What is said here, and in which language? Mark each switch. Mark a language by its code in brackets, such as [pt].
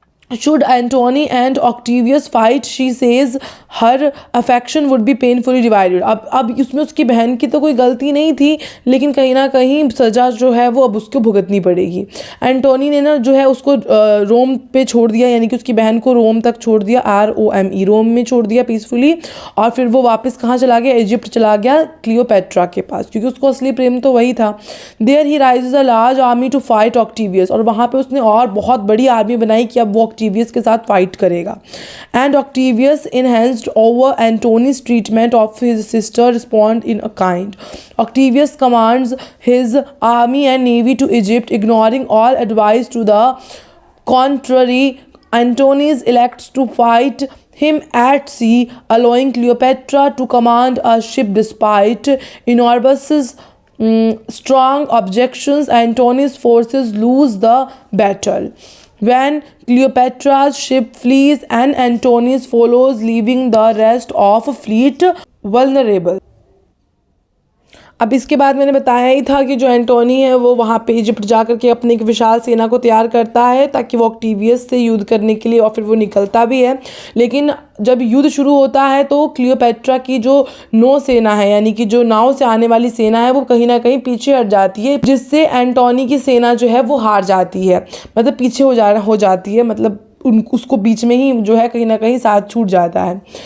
[en] Should Antony and Octavius fight, she says her affection would be painfully divided. [hi] अब इसमें उसकी बहन की तो कोई गलती नहीं थी, लेकिन कहीं ना कहीं सज़ा जो है वो अब उसको भुगतनी पड़ेगी. एंटोनी ने ना जो है उसको रोम पे छोड़ दिया, यानी कि उसकी बहन को रोम तक छोड़ दिया, ROME रोम में छोड़ दिया पीसफुली. और फिर वो वापस कहाँ चला गया, इजिप्ट चला गया क्लियोपेट्रा के पास, क्योंकि उसको असली प्रेम तो वही था. [en] there he raises a large army to fight Octavius, [hi] और वहाँ पे उसने और बहुत बड़ी आर्मी बनाई कि अब वो ऑक्टेवियस के साथ फाइट करेगा. [en] And Octavius incensed over Antony's treatment of his sister respond in a kind. Octavius commands his army and navy to Egypt, ignoring all advice to the contrary. Antony elects to fight him at sea, allowing Cleopatra to command a ship despite Enobus's strong objections. Antony's forces lose the battle when Cleopatra's ship flees and Antony follows, leaving the rest of the fleet vulnerable. [hi] अब इसके बाद मैंने बताया ही था कि जो एंटोनी है वो वहाँ पे इजिप्ट जा कर के अपनी एक विशाल सेना को तैयार करता है ताकि वो ऑक्टेवियस से युद्ध करने के लिए, और फिर वो निकलता भी है. लेकिन जब युद्ध शुरू होता है तो क्लियोपेट्रा की जो नौ सेना है, यानी कि जो नाव से आने वाली सेना है, वो कहीं ना कहीं पीछे हट जाती है, जिससे एंटोनी की सेना जो है वो हार जाती है, मतलब पीछे हो जाती है, मतलब उसको बीच में ही जो है कहीं ना कहीं साथ छूट जाता है.